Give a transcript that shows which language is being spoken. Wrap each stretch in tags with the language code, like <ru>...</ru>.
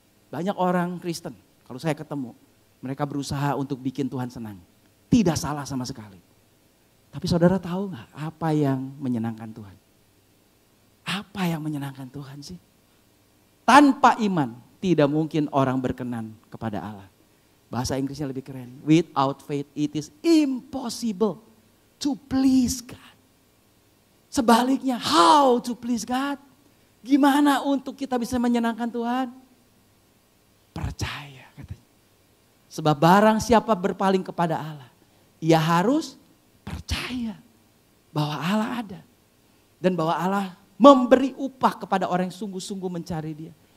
<id>Banyak orang Kristen, kalau saya ketemu, mereka berusaha untuk bikin Tuhan senang. Tidak salah sama sekali. Tapi saudara tahu gak apa yang menyenangkan Tuhan? Apa yang menyenangkan Tuhan sih? Tanpa iman tidak mungkin orang berkenan kepada Allah. Bahasa Inggrisnya lebih keren.</id> <en>Without faith it is impossible to please God.</en> <id>Sebaliknya,</id> <en>how to please God?</en> <id>Gimana untuk kita bisa menyenangkan Tuhan? Percaya katanya. Sebab barang siapa berpaling kepada Allah, ia harus percaya bahwa Allah ada. Dan bahwa Allah memberi upah kepada orang yang sungguh-sungguh mencari Dia.</id>